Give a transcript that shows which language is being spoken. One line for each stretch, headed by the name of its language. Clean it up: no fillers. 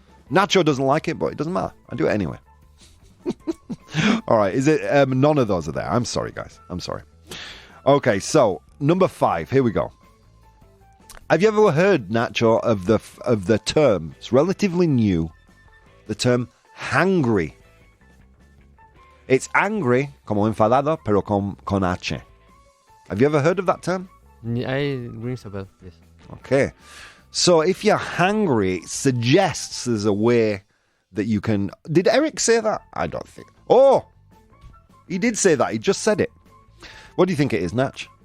English: Nacho doesn't like it, but it doesn't matter. I do it anyway. All right, is it none of those are there? I'm sorry, guys. I'm sorry. Okay, so number 5. Here we go. Have you ever heard, Nacho, of the term? It's relatively new. The term hangry. It's angry,
Spanish: como enfadado, pero con H.
English: Have you ever heard of that term? I rings a bell, yes. Okay. So if you're hangry, it suggests there's a way that you can... Did Eric say that? I don't think. Oh! He did say that. He just said it. What do you think it is, Natch?